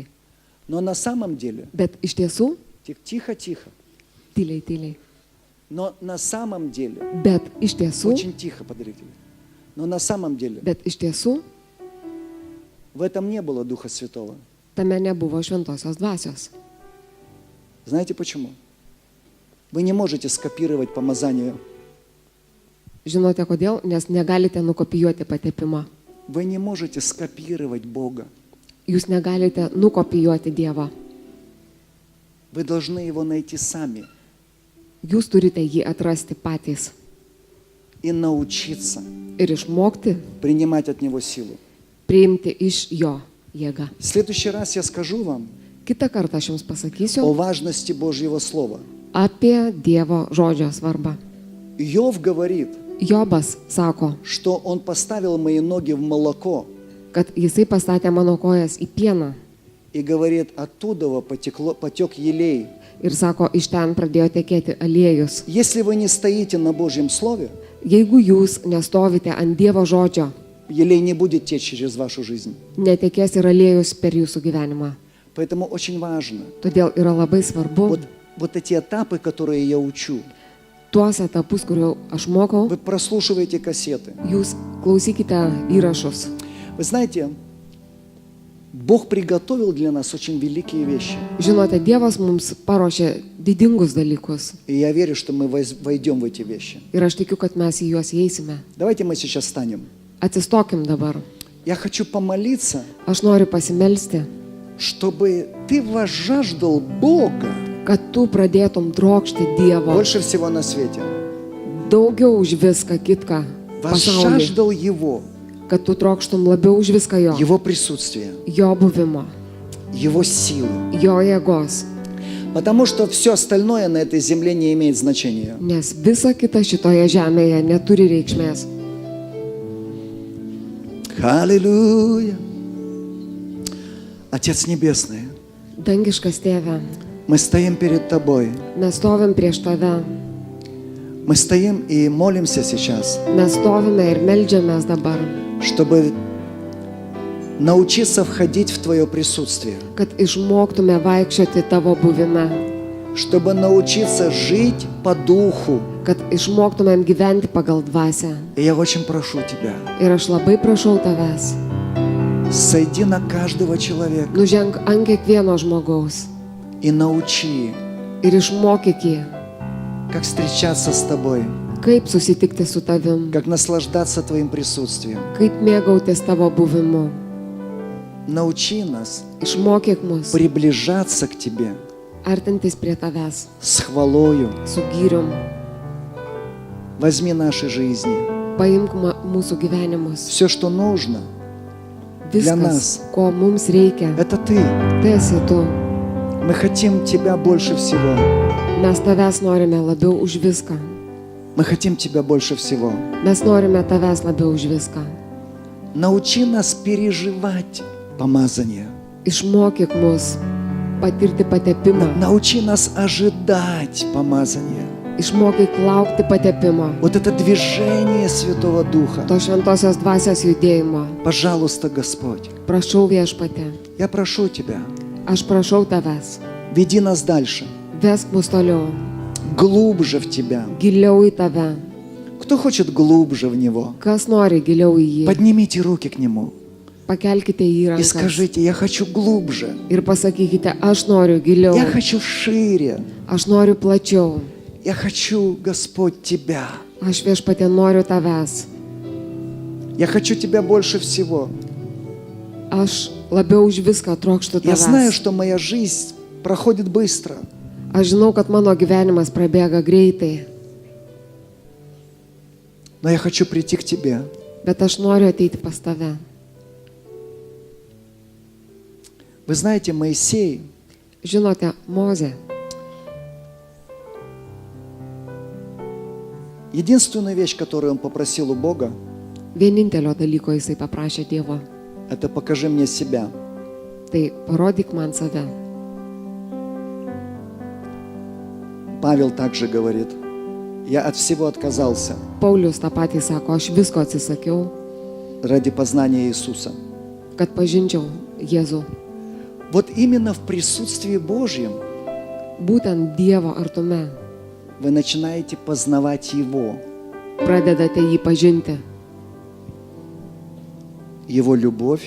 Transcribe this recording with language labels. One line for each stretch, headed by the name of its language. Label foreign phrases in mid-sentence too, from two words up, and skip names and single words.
Russian: Но на самом деле,
Lithuanian: Bet iš tiesų,
Russian: тихо-тихо,
Lithuanian: tyliai, tyliai.
Russian: но на самом деле,
Lithuanian: Bet iš tiesų,
Russian: очень тихо, подозрители, но на самом деле
Lithuanian: bet iš tiesų,
Russian: в этом не было Духа Святого.
Lithuanian: tame nebuvo šventosios dvasios.
Russian: Знаете почему? Вы не можете скопировать помазание.
Lithuanian: Žinote kodėl? Nes negalite nukopijuoti patepimą.
Russian: Вы не можете скопировать Бога.
Lithuanian: Jūs negalite nukopijuoti Dievą.
Russian: Вы должны его найти сами
Lithuanian: Jūs turite jį atrasti patys
Russian: и научиться
Lithuanian: ir išmokti
Russian: принимать от него силу.
Lithuanian: priimti iš jo jėgą.
Russian: В следующий раз я скажу вам
Lithuanian: Kitą kartą aš jums
Russian: о
Lithuanian: pasakysiu
Russian: важности Божьего Слова.
Lithuanian: apie Dievo žodžio svarbą.
Russian: Иов говорит,
Lithuanian: Jobas sako,
Russian: что он поставил мои ноги в молоко
Lithuanian: kad jisai pastatė mano kojas į pieną
Russian: и говорит, оттуда потек елей.
Lithuanian: ir sako, iš ten pradėjo tekėti aliejus.
Russian: Если вы не стоите на Божьем Слове,
Lithuanian: Jeigu jūs nestovite ant Dievo žodžio,
Russian: елей не будет течь через вашу жизнь.
Lithuanian: netekės ir aliejus per jūsų gyvenimą.
Russian: Поэтому очень важно
Lithuanian: Todėl yra labai svarbu
Russian: вот эти этапы, которые я учу.
Lithuanian: tuos etapus, kuriuo aš mokau,
Russian: Вы прослушиваете кассеты.
Lithuanian: jūs klausykite įrašus.
Russian: Вы знаете, Бог приготовил для нас очень великие вещи.
Lithuanian: Žinote, Dievas mums paruošė didingus dalykus
Russian: И я верю, что мы войдем в эти вещи.
Lithuanian: ir aš tikiu, kad mes į juos įeisime.
Russian: Давайте мы сейчас встанем.
Lithuanian: Atsistokim dabar.
Russian: Я хочу помолиться,
Lithuanian: Aš noriu pasimelsti,
Russian: чтобы ты возжаждал Бога
Lithuanian: kad tu pradėtum trokšti Dievo
Russian: больше всего на свете.
Lithuanian: daugiau už viską kitką pasaulyje.
Russian: Возжаждал Его,
Lithuanian: Kad tu trokštum labiau už viską jo.
Russian: Его присутствие,
Lithuanian: Jo buvimo,
Russian: Его силы.
Lithuanian: jo jėgos.
Russian: Потому что все остальное на этой земле не имеет значения.
Lithuanian: Nes visa kita šitoje žemėje neturi reikšmės.
Russian: Аллилуйя. Отец Небесный,
Lithuanian: Dangiškas tėve,
Russian: мы стоим перед Тобой.
Lithuanian: mes stovim prieš tave.
Russian: Мы стоим и молимся сейчас,
Lithuanian: Mes stovime ir meldžiamės dabar,
Russian: чтобы научиться входить в Твое присутствие,
Lithuanian: kad išmoktume vaikščioti tavo buvime,
Russian: чтобы научиться жить по духу.
Lithuanian: kad išmoktumėm gyventi pagal dvasią.
Russian: И я очень прошу Тебя,
Lithuanian: Ir aš labai prašau tavęs,
Russian: сойди на каждого человека
Lithuanian: nuženk ant kiekvieno žmogaus
Russian: и научи,
Lithuanian: ir išmokyk jį,
Russian: как встречаться с Тобой,
Lithuanian: kaip susitikti su tavim,
Russian: как наслаждаться Твоим присутствием.
Lithuanian: kaip mėgautis tavo buvimu.
Russian: Научи нас
Lithuanian: Išmokyk mus
Russian: приближаться к Тебе
Lithuanian: artintis prie tavęs
Russian: с хвалою.
Lithuanian: su gyrium.
Russian: Возьми наши жизни.
Lithuanian: Paimk mūsų gyvenimus.
Russian: Все, что нужно, для
Lithuanian: Viskas,
Russian: нас.
Lithuanian: ko mums reikia,
Russian: это Ты.
Lithuanian: tai esi tu.
Russian: Мы хотим Тебя больше всего.
Lithuanian: Mes tavęs norime labiau už viską.
Russian: Мы хотим Тебя больше всего.
Lithuanian: Mes norime tavęs labiau už viską.
Russian: Научи нас переживать помазание.
Lithuanian: Išmokyk mus patirti patepimą.
Russian: Научи нас ожидать помазания.
Lithuanian: Išmokyk laukti patepimo.
Russian: Вот это движение Святого Духа.
Lithuanian: To šventosios dvasios judėjimo.
Russian: Пожалуйста, Господь,
Lithuanian: Prašau viešpatė.
Russian: я прошу Тебя,
Lithuanian: Aš prašau tavęs.
Russian: веди нас дальше,
Lithuanian: Vesk mus toliau.
Russian: глубже в Тебя.
Lithuanian: Giliau į tave.
Russian: Кто хочет глубже в Него?
Lithuanian: Kas nori giliau į jį.
Russian: Поднимите руки к Нему
Lithuanian: Pakelkite jį
Russian: и
Lithuanian: rankas.
Russian: скажите, я хочу глубже,
Lithuanian: Ir pasakykite, aš noriu giliau.
Russian: я хочу шире,
Lithuanian: Aš noriu plačiau.
Russian: я хочу, Господь, Тебя.
Lithuanian: Aš viešpatė noriu tavęs.
Russian: Я хочу Тебя больше всего.
Lithuanian: Aš labiau už viską trokštu
Russian: Я знаю,
Lithuanian: tavęs.
Russian: что моя жизнь проходит быстро,
Lithuanian: Aš žinau, kad mano gyvenimas prabėga greitai,
Russian: но я хочу прийти к Тебе.
Lithuanian: bet aš noriu ateiti pas tave.
Russian: Вы знаете, Моисей,
Lithuanian: Žinote, Mozė,
Russian: единственную вещь, которую он попросил у Бога,
Lithuanian: vienintelio dalyko jisai paprašė Dievo.
Russian: это покажи мне себя.
Lithuanian: Tai parodyk man save.
Russian: Павел также говорит, я от всего отказался
Lithuanian: Paulius tą patį sako, aš visko atsisakiau,
Russian: ради познания Иисуса.
Lithuanian: kad pažinčiau Jėzų.
Russian: Вот именно в присутствии Божьем
Lithuanian: Būtent Dievo artume
Russian: вы начинаете познавать Его,
Lithuanian: pradedate jį pažinti.
Russian: Его любовь,